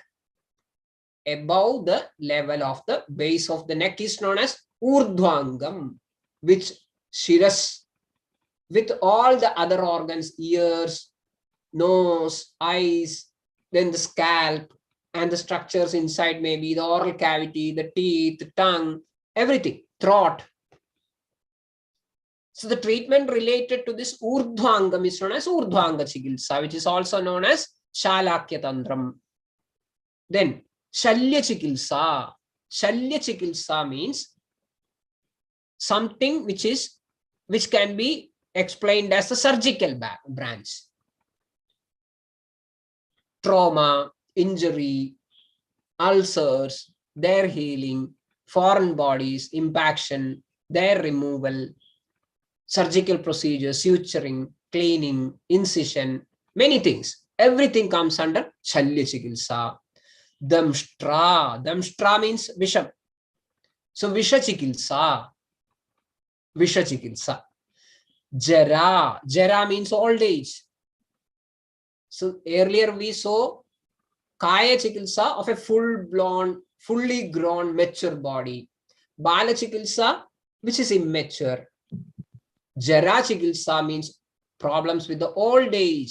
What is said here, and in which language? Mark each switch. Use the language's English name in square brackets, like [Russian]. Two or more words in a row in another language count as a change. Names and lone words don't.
[English] Above the level of the base of the neck is known as urdhvangam, which shiras, with all the other organs, ears, nose, eyes, then the scalp, and the structures inside, maybe the oral cavity, the teeth, the tongue, everything, throat. So the treatment related to this urdhvangam is known as [Sanskrit] ऊर्ध्वाङ्ग चिकित्सा, [English] which is also known as [Sanskrit] शालाक्य तन्त्रम्. Then शल्य चिकित्सा. शल्य चिकित्सा [English] means something which can be explained as a surgical branch. Trauma, injury, ulcers, their healing, foreign bodies, impaction, their removal, surgical procedures, suturing, cleaning, incision, many things. Everything comes under [Sanskrit] शल्य चिकित्सा. [English] Damshtra. Damshtra means Visham. So [Sanskrit] विष चिकित्सा. विष चिकित्सा। जरा. [English] Jara means old age. So earlier we saw [Sanskrit] काय चिकित्सा [English] of a full-blown, fully grown, mature body. [Sanskrit] बाल चिकित्सा, [English] which is immature. [Sanskrit] जरा चिकित्सा [English] means problems with the old age.